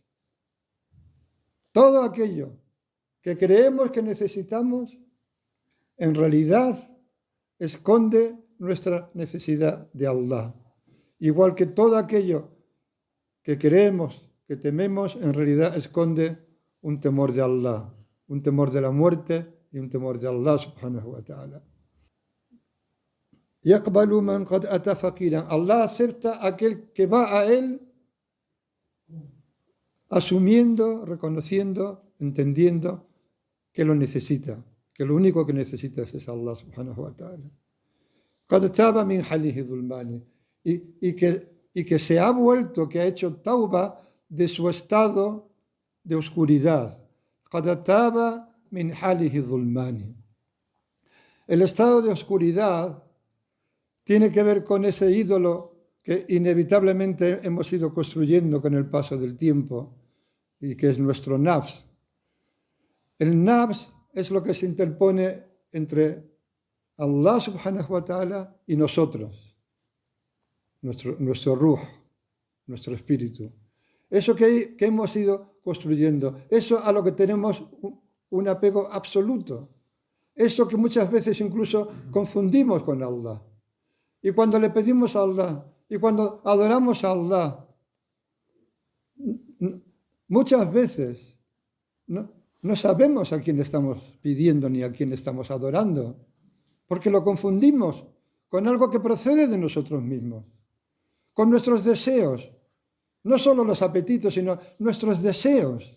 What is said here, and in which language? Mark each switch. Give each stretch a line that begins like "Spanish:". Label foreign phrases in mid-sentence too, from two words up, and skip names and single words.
Spanish: Todo aquello que creemos que necesitamos, en realidad esconde nuestra necesidad de Allah. Igual que todo aquello que queremos, que tememos, en realidad esconde un temor de Allah, un temor de la muerte y un temor de Allah
Arabic: سبحانه وتعالى. يقبل من قد أتى فقيرا.
Spanish: Allah acepta a aquel que va a él asumiendo, reconociendo, entendiendo que lo necesita, que lo único que necesita es Allah
Arabic: سبحانه وتعالى. قد تاب من حاله ظلمانه.
Spanish: Y que se ha vuelto, que ha hecho tauba de su estado de oscuridad.
Arabic: قد تاب من حاله ظلمانه.
Spanish: El estado de oscuridad tiene que ver con ese ídolo que inevitablemente hemos ido construyendo con el paso del tiempo y que es nuestro nafs. El nafs es lo que se interpone entre Allah
Arabic: سبحانه وتعالى
Spanish: y nosotros, nuestro ruh, nuestro espíritu. Eso que hemos ido construyendo, eso a lo que tenemos un apego absoluto, eso que muchas veces incluso confundimos con Allah. Y cuando le pedimos a Allah, y cuando adoramos a Allah, muchas veces no sabemos a quién estamos pidiendo ni a quién estamos adorando, porque lo confundimos con algo que procede de nosotros mismos, con nuestros deseos, no solo los apetitos, sino nuestros deseos.